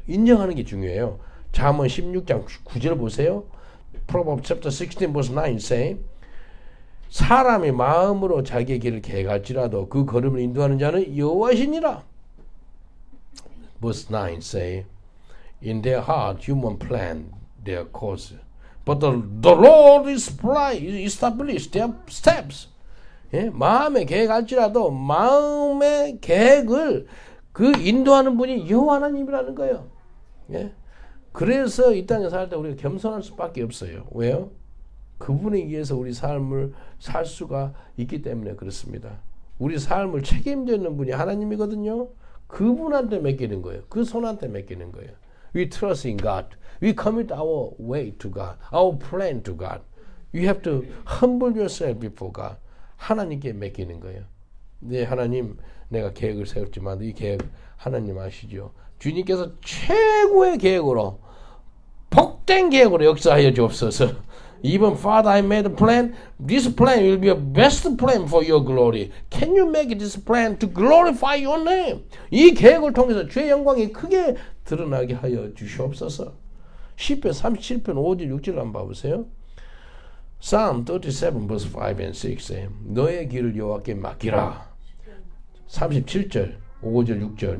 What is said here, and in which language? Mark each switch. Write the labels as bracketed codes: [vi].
[ko] 인정하는 게 중요해요. 잠언 16장 9절 보세요. [en] Proverbs chapter 16 verse 9 say [ko] 사람의 마음으로 자기의 길을 계획할지라도 그 걸음을 인도하는 자는 여호와시니라. [en] Verse 9 say in their heart, human plan their course. But the Lord is established their steps. [ko] 예? 마음의 계획할지라도 마음의 계획을 그 인도하는 분이 여호와 하나님이라는 거예요. 예? 그래서 이 땅에 살 때 우리가 겸손할 수밖에 없어요. 왜요? 그분에 의해서 우리 삶을 살 수가 있기 때문에 그렇습니다. 우리 삶을 책임지는 분이 하나님이거든요. 그분한테 맡기는 거예요. 그 손한테 맡기는 거예요. [en] We trust in God. We commit our way to God. Our plan to God. You have to humble yourself before God. [ko] 하나님께 맡기는 거예요. 네, 하나님, 내가 계획을 세웠지만 이 계획 하나님 아시죠? 주님께서 최고의 계획으로 복된 계획으로 역사하여 주옵소서. [en] Even Father, I made a plan. This plan will be a best plan for your glory. Can you make this plan to glorify your name? [ko] 이 계획을 통해서 주의 영광이 크게 드러나게 하여 주시옵소서. 시편 37편 5절 6절 한번 봐보세요. [en] Psalm 37 verse 5 and 6. [ko] 너의 길을 여호와께 맡기라. 37절 5절 6절.